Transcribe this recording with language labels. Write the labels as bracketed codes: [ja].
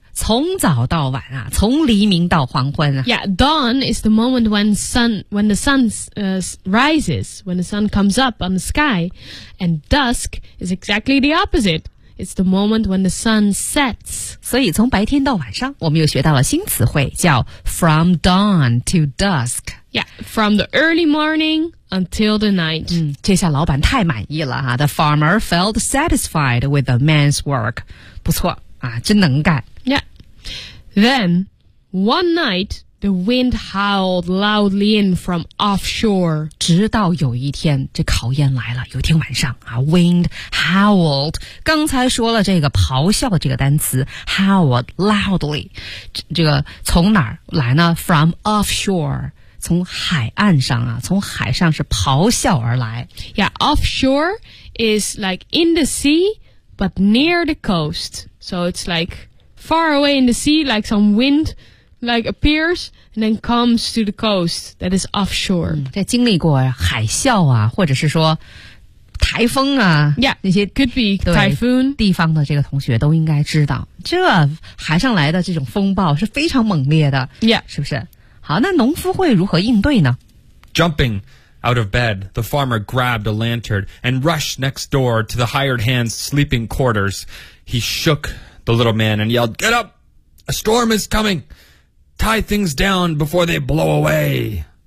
[zh] 从早到晚啊，从黎明到黄昏啊。 [en] Yeah, dawn is the moment when the sun rises, when the sun comes up on the sky. And dusk is exactly the opposite. It's the moment when the sun sets. [zh] 所以从白天到晚上，我们又学到了新词汇，叫 [en] from dawn to dusk. Yeah, from the early morning until the night. [zh] 这下老板太满意了啊。 [en] The farmer felt satisfied with the man's work. [zh] 不错啊，真能干。 [en] Then, one night, the wind howled loudly in from offshore. [zh] 直到有一天，这考验来了。有一天晚上啊 ， [en] wind howled. [zh] 刚才说了这个咆哮的这个单词 ， [en] howled loudly. [zh] 这个从哪儿来呢 ？ [en] From offshore. [zh] 从海岸上啊，从海上是咆哮而来。 [en] Yeah, offshore is like in the sea, but near the coast. So it's like... Far away in the sea, like some wind, like appears and then comes to the coast. That is offshore. [zh] 这经历过海啸啊，或者是说台风啊，Yeah, 那些 [en] could be typhoon [zh] 地方的这个同学都应该知道，这海上来的这种风暴是非常猛烈的，Yeah, 是不是？好，那农夫会如何应对呢 [en] ？Jumping out of bed, the farmer grabbed a lantern and rushed next door to the hired hand's sleeping quarters. He shook. The little man and yelled, Get up! A storm is coming! Tie things down before they blow away!